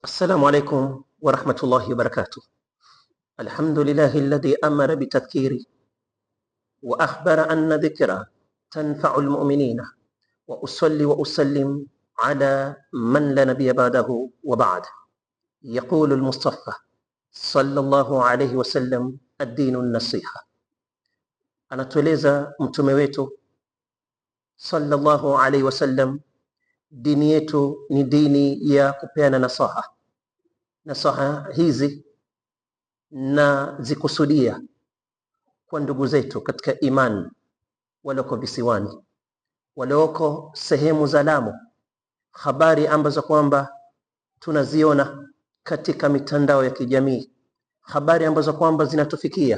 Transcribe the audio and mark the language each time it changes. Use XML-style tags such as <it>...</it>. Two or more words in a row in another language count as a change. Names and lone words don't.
<ar>السلام عليكم ورحمة الله وبركاته. الحمد لله الذي أمر بتذكير وأخبر أن ذكرى تنفع المؤمنين، وأصلي وأسلم على من لا نبي بعده وبعد. يقول المصطفى صلى الله عليه وسلم الدين النصيحة.</ar> <sw>Anatueleza mtume wetu</sw> <ar>صلى الله عليه وسلم,</ar> <sw>dini yetu ni dini ya kupeana nasaha. Nasaha hizi na zikusudia kwa ndugu zetu katika imani walioko visiwani, walioko sehemu za Lamu, habari ambazo kwamba tunaziona katika mitandao ya kijamii, habari ambazo kwamba zinatufikia.</sw>